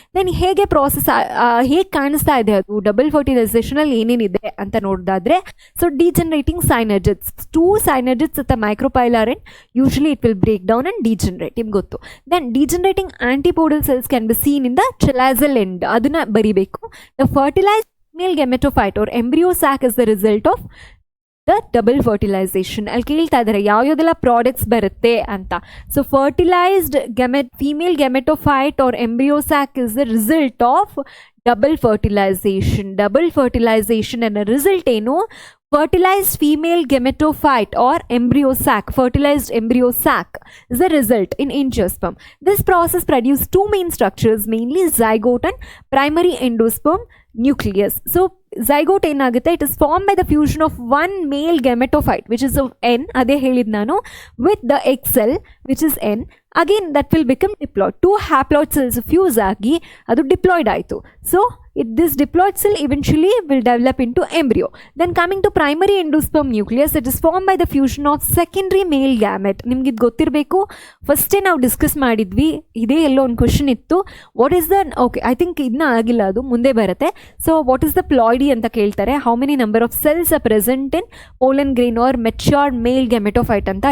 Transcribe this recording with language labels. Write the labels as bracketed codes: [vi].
[kn] Then ಹೇಗೆ process, ಹೇಗೆ ಕಾಣಿಸ್ತಾ ಇದೆ ಅದು ಡಬಲ್ ಫರ್ಟಿಲೈಸೇಷನ್ ಅಲ್ಲಿ ಏನೇನಿದೆ ಅಂತ ನೋಡೋದಾದ್ರೆ, [en] so degenerating synergids, 2 synergids at the micropylarine, usually it will break down and degenerate, [kn] ನಿಮ್ಗೆ ಗೊತ್ತು. [en] then degenerating antipodal cells can be seen in the chalazal end, [kn] ಅದನ್ನ ಬರಿಬೇಕು. [en] The fertilized female gametophyte or embryo sac is the result of the double fertilization. [kn] ಅಲ್ಲಿ ಕೇಳ್ತಾ ಇದ್ದಾರೆ ಯಾವ್ಯಾವುದೆಲ್ಲ products ಬರುತ್ತೆ ಅಂತ. [en] So fertilized female gametophyte or embryo sac is the result of double fertilization. Double fertilization ಅನ್ನೋ result ಏನು, fertilized female gametophyte or embryo sac, fertilized embryo sac is the result in angiosperm. This process produces 2 main structures, mainly zygote and primary endosperm nucleus. So zygote ಏನಾಗುತ್ತೆ, it is formed by the fusion of one male gametophyte which is of N, [kn] ಅದೇ ಹೇಳಿದ್ ನಾನು, [en] with the egg cell which is N. Again that will become diploid. [kn] 2 haploid cells fuse ಆಗಿ ಅದು diploid ಆಯಿತು. [en] So this diploid cell eventually will develop into embryo. Then coming to primary endosperm nucleus, it is formed by the fusion of secondary male gamete. [kn] ನಿಮ್ಗೆ ಇದು ಗೊತ್ತಿರಬೇಕು, ಫಸ್ಟೇ ನಾವು discuss ಮಾಡಿದ್ವಿ, ಇದೇ ಎಲ್ಲೋ ಒಂದು ಕ್ವಶನ್ ಇತ್ತು, what is the, [en] okay I think [kn] ಇದನ್ನ ಆಗಿಲ್ಲ, ಅದು ಮುಂದೆ ಬರುತ್ತೆ. [en] so what is the ploidy [kn] ಅಂತ ಕೇಳ್ತಾರೆ, [en] How many number of cells are present in pollen grain or matured male gametophyte ಅಂತ.